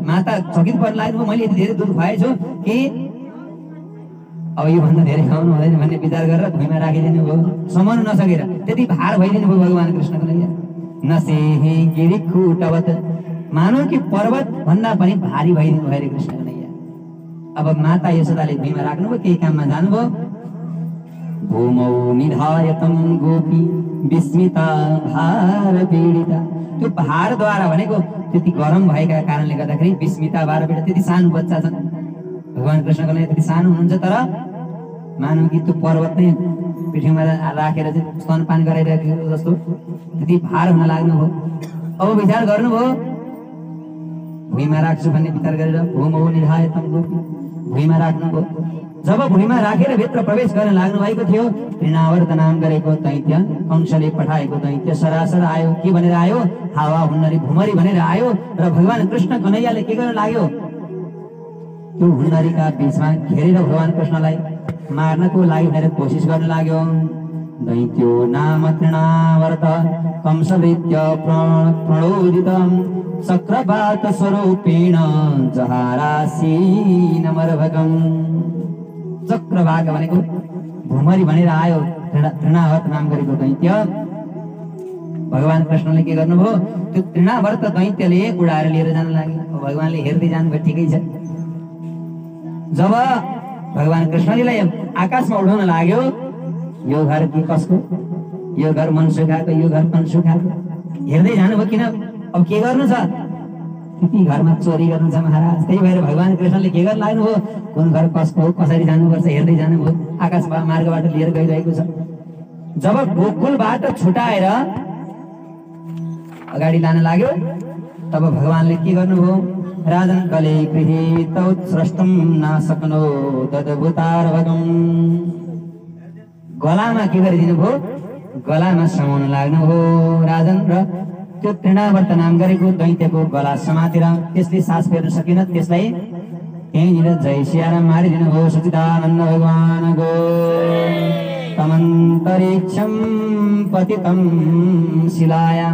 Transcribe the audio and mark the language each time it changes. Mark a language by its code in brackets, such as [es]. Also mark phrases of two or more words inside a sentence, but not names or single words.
[ne] माता चकित पर्न लाग्नुभयो, मैले यति धेरै दुध खुवाएछु कि अब योभन्दा धेरै खुवाउनु हुँदैन भन्ने विचार गरेर भुइँमा राखिदिनु भयो, समाउन नसकेर त्यति भार भइदिनु भयो भगवान कृष्णले। [sa] नसेहि गिरिकुटवत, [ne] मानौ कि पर्वत भन्दा पनि भारी भइदिनु भयो कृष्ण कन्हैया। अब माता यशोदाले भुइँमा राख्नुभयो, केही काममा जानुभयो। [sa] भूमौ निधायतं गोपी विस्मिता भार पीडिता। [ne] त्यो भारद्वारा भनेको त्यति गरम भएका कारणले गर्दाखेरि [sa] विस्मिता भार पीडिता, [ne] त्यति सानो बच्चा छन् भगवान कृष्णको लागि त्यति सानो हुनुहुन्छ तर मानव कि त्यो पर्वत नै पृथ्वीमा राखेर चाहिँ स्तनपान गराइरहेको जस्तो त्यति भार हुन लाग्नुभयो। अब विचार गर्नुभयो भुइँमा राख्छु भन्ने विचार गरेर [sa] भूमौ निधाय तम गोपी [ne] भुइँमा राख्नुभयो। जब भुइँमा राखेर भित्र प्रवेश गर्न लाग्नु भएको थियो तृणावर्त नाम गरेको दैत्य कंशले पठाएको दैत्य सरासर आयो। के भनेर आयो? हावा हुन्नरी भुमरी भनेर आयो र भगवान कृष्ण कन्हैयाले के गर्न लाग्यो? त्यो हुन्नरीका बीचमा घेरेर भगवान कृष्णलाई मार्नको लागि भनेर कोसिस गर्न लाग्यो। [sa] दैत्यो नाम तृणावर्त कंसवृत्य प्रणोदित चक्रपात स्वरूपेण जहारासीनमर्भकम्। [ne] चक्रवाक भनेको भुमरी भनेर आयो। तृणावर्त नाम गरेको दैत्य भगवान कृष्णले के गर्नुभयो? त्यो तृणावर्त दैत्यले उडाएर लिएर जान लाग्यो। भगवानले हेर्दै जानुभयो ठिकै छ। जब भगवान कृष्णजीलाई आकाशमा उडाउन लाग्यो यो घर के कसको? यो घर मनुष्य खाएको, यो घर पशु खाएको। हेर्दै जानुभयो किन अब के गर्नु छ? ती घरमा चोरी गर्नु छ महाराज। त्यही भएर भगवान कृष्णले के गर्न लाग्नुभयो? कुन घर कसको हो कसरी जानुपर्छ हेर्दै जानुभयो। आकाश मार्गबाट लिएर गइरहेको छ। जब गोकुलबाट छुटाएर अगाडि लान लाग्यो तब भगवानले के गर्नुभयो? [sa] राजन कले गृहीत उत्सृष्टम नासक्नो तद्भुतार्भकम्। [ne] गलामा के गरिदिनु भयो? गलामा समाउन लाग्नुभयो राजन र त्यो तृणावर्त नाम गरेको दैत्यको गला समातेर त्यसले सास फेर्न सकेन। त्यसलाई त्यहीँनिर जय सियाराम मारिदिनु भयो। सच्चिदानन्द भगवानको [sa] तमन्तरिक्षम पतितम शिलायाम।